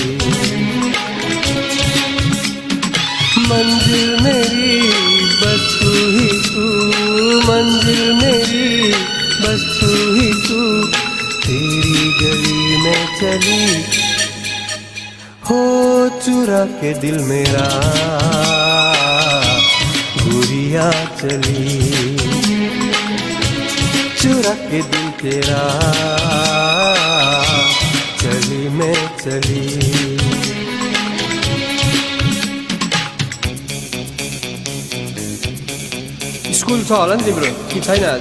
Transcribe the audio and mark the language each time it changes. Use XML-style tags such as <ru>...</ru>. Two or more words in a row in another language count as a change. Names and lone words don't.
<hi>मंजिल मेरी बस तू ही तू, मंजिल मेरी बस तू ही तू, तेरी गली में चली हो चुरा के दिल मेरा गुड़िया चली, चुरा के दिल तेरा चली मैं चली।</hi> <ne>स्कुल छ होला नि तिम्रो कि छैन आज?</ne>